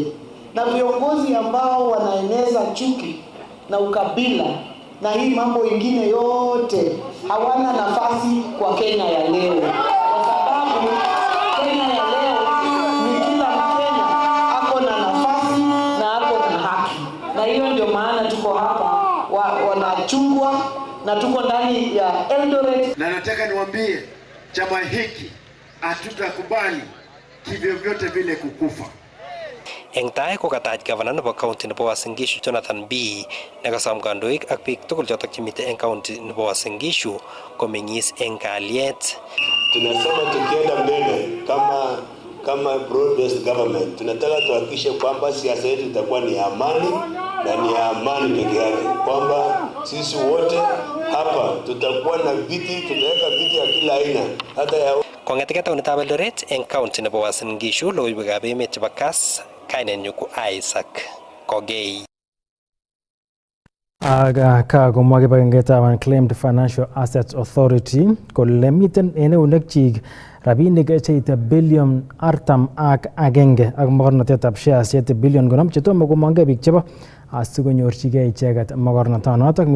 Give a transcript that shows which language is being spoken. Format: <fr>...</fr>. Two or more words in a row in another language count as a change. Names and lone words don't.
<sw>Na viongozi ambao wanaeneza chuki na ukabila na hii mambo ingine yote hawana nafasi kwa Kenya ya leo, kwa sababu Kenya ya leo ni kila Mkenya ako na nafasi na ako na haki, na hiyo ndio maana tuko hapa wanachungwa na tuko ndani ya Eldoret. Na nataka niwaambie chama hiki hatutakubali kivyo vyote vile kukufa.</sw> <kln>Eng tai kokatach gavana nebo county nebo Uasin Gishu Jonathan B nekasom kandoik ak biik tugul chotok chemitei eng county nebo Uasin Gishu komeng'is eng kalyet.</kln> <sw>Tunasema tukienda mbele kama</sw> <en>broad based government,</en> <sw>tunataka tuhakikishe kwamba siasa yetu itakuwa ni amani na ni amani peke yake, kwamba sisi wote hapa tutakuwa na viti, tutaweka viti ya kila aina hata ya</sw> <kln>kong'eteke taonitab Eldoret eng county nebo Uasin Gishu, logoiwekab emet chebo Kass, kainenyu ko Isaac Kogei. Kakomwa kibagengetab Unclaimed Financial Assets Authority kole miten en eunekchik rabinik cheite bilion 41 ak mogornotetab shares cheite bilion 50 chetomo komongei biik chebo asikonyorchigei icheket mogornotonotok.</kln>